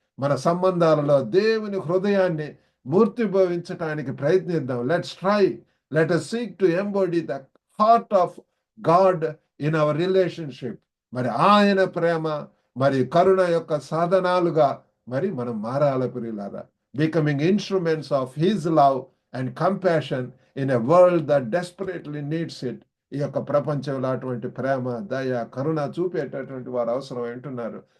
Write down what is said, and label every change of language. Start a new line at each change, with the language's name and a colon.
Telugu: మన సంబంధాలలో దేవుని హృదయాన్ని మూర్తిభవించటానికి ప్రయత్నిద్దాం.
English: Let's try, let us seek to embody the heart of God in our relationship.
Telugu: మరి ఆయన ప్రేమ మరి కరుణ యొక్క సాధనాలుగా మరి మనం మారాలి ప్రియులారా.
English: Becoming instruments of his love and compassion in a world that desperately needs it.
Telugu: ఈ యొక్క ప్రపంచంలో అటువంటి ప్రేమ, దయ, కరుణ చూపేటటువంటి వారు అవసరం అంటున్నారు.